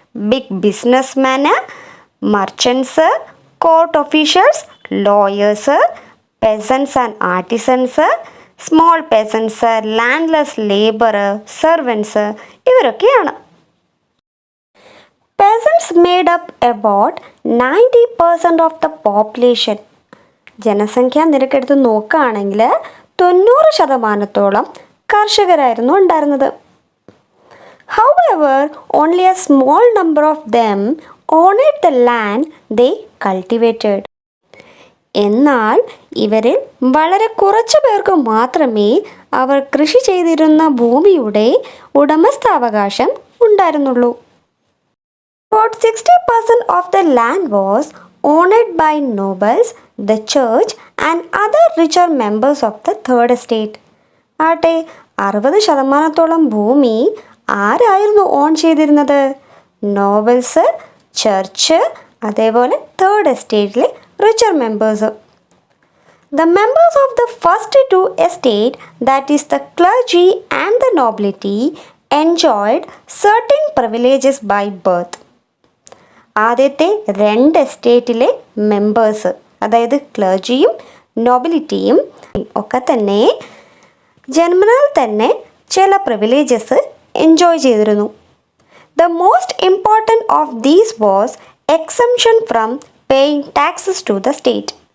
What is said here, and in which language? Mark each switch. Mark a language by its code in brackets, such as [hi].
[en] Big ബിസിനസ്മാന്, merchants, court officials, lawyers, peasants and artisans, small peasants, landless labour, servants, ഇവരൊക്കെയാണ്. Peasants made up about 90% of the population. [ml] ജനസംഖ്യാ നിരക്കെടുത്ത് നോക്കുകയാണെങ്കിൽ 90% കർഷകരായിരുന്നു ഉണ്ടായിരുന്നത്. [en] However, only a small number of them owned the land they cultivated. [ml] എന്നാൽ ഇവരിൽ വളരെ കുറച്ചു പേർക്ക് മാത്രമേ അവർ കൃഷി ചെയ്തിരുന്ന ഭൂമിയുടെ ഉടമസ്ഥാവകാശം ഉണ്ടായിരുന്നുള്ളൂ. [en] About 60% of the land was owned by nobles, the church and other richer members of the third estate. [ml] ആട്ടെ 60% ഭൂമി ആരായിരുന്നു ഓൺ ചെയ്തിരുന്നത്? നോബൽസ്, ചർച്ച്, അതേപോലെ തേർഡ് എസ്റ്റേറ്റിലെ richer members. [en] The members of the first two estate, that is the clergy and the nobility, enjoyed certain privileges by birth. [ml] ആദ്യത്തെ 2 എസ്റ്റേറ്റിലെ members, അതായത് ക്ലർജിയും നോബിലിറ്റിയും ഒക്കെ തന്നെ ജന്മനാൽ തന്നെ ചില പ്രിവിലേജസ് എൻജോയ് ചെയ്തിരുന്നു. [en] The most important of these was exemption from paying taxes to the state.